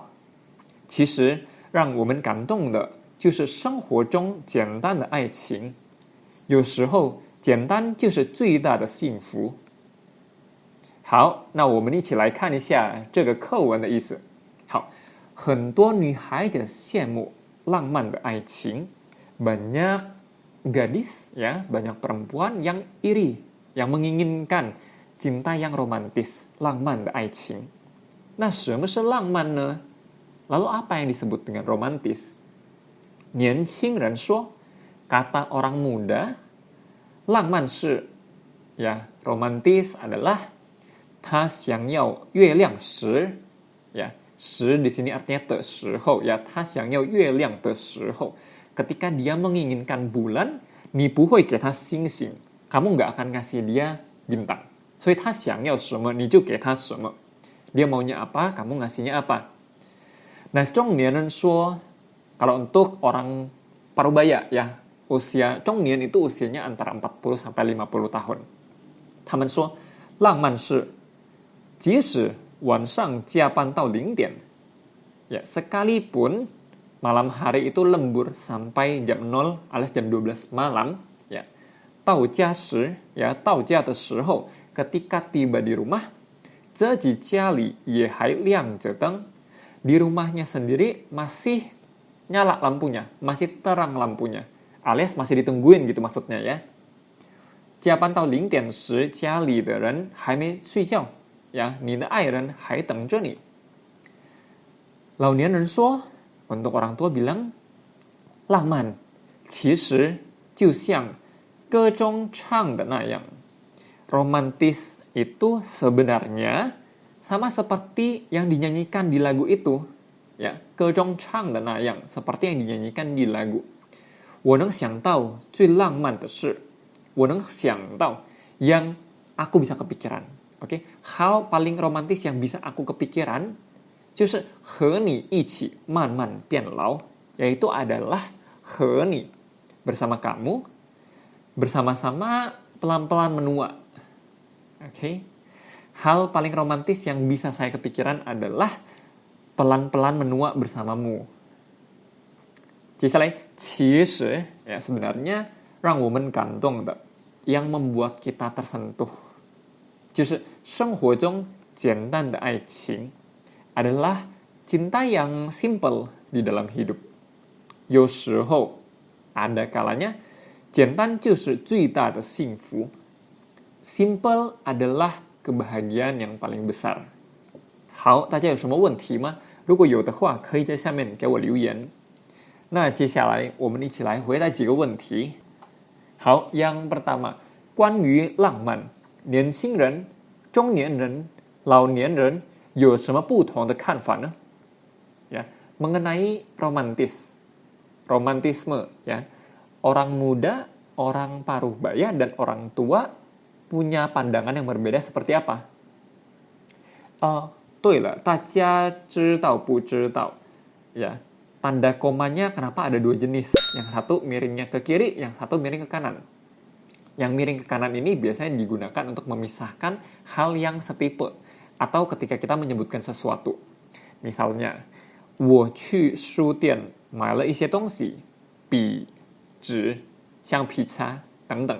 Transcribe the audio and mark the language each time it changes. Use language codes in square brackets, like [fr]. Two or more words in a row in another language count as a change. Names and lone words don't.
[zh] 其实让我们感动的就是生活中简单的爱情，有时候简单就是最大的幸福。好，那我们一起来看一下这个课文的意思。好，很多女孩子羡慕浪漫的爱情。 [id] Banyak gadis ya, banyak perempuan yang iri, yang menginginkan cinta yang romantis, [zh] 浪漫的爱情。那什么是浪漫呢？ [id] Lalu apa yang disebut dengan romantis? [zh] 年轻人说, [id] kata orang muda, [zh] 浪漫是 [id] ya, romantis adalah [zh] 他想要月亮时 [id] ya, 时 di sini artinya [zh] 的时候 [id] ya, [zh] 他想要月亮的时候 [id] ketika dia menginginkan bulan, [zh] 你不会给他星星 [id] kamu nggak akan kasih dia bintang. [zh] 所以他想要什么你就给他什么 [id] dia maunya apa, kamu ngasihnya apa. Nah, [zh] 中年人说, [id] kalau untuk orang parubaya ya, usia 中年 itu usianya antara 40 sampai 50 tahun. [zh] 他们说, 浪漫是即使晚上加班到0点, [id] ya, sekalipun malam hari itu lembur sampai jam 0 alias jam 12 malam, ya, [zh] 到家时, ya, 到家的时候, [id] ketika tiba di rumah, [zh] 自己家里也还亮着灯. [id] Di rumahnya sendiri masih nyala lampunya, masih terang lampunya, alias masih ditungguin gitu maksudnya ya. [zh] 加班到0点时，家里的人还没睡觉，呀，你的爱人还等着你。老年人说, [id] untuk orang tua bilang, [zh] 浪漫其实就像歌中唱的那样。 [id] Romantis itu sebenarnya sama seperti yang dinyanyikan di lagu itu, ya, [zh] 歌中唱的那样, [id] seperti yang dinyanyikan di lagu. [zh] 我能想到最浪漫的事，我能想到 [id] yang aku bisa kepikiran, oke? Hal paling romantis yang bisa aku kepikiran, [zh] 就是和你一起慢慢变老, [id] yaitu adalah [zh] 和你 [id] bersama kamu, bersama-sama pelan-pelan menua, oke? Hal paling romantis yang bisa saya kepikiran adalah pelan-pelan menua bersamamu. [zh] 接下来, 其实, [id] ya, sebenarnya [zh] 让我们感动的, [id] yang membuat kita tersentuh, [zh] 就是生活中简单的爱情, [id] adalah cinta yang simple di dalam hidup. [zh] 有时候, [id] ada kalanya, [zh] 简单就是最大的幸福. [id] Simple adalah kebahagiaan yang paling besar. [zh] 好，大家有什么问题吗？如果有的话，可以在下面给我留言。那接下来我们一起来回答几个问题。好， [id] yang pertama, [zh] 关于浪漫，年轻人、中年人、老年人有什么不同的看法呢？ [id] Ya, mengenai romantis, romantisme, ya, orang muda, orang parubaya dan orang tua punya pandangan yang berbeda seperti apa? [zh] 对了，大家知道不知道? [id] Ya, tanda komanya kenapa ada 2 jenis? Yang satu miringnya ke kiri, yang satu miring ke kanan. Yang miring ke kanan ini biasanya digunakan untuk memisahkan hal yang setipe atau ketika kita menyebutkan sesuatu. Misalnya, [zh] 我去书店买了一些东西，笔、纸、橡皮擦等等.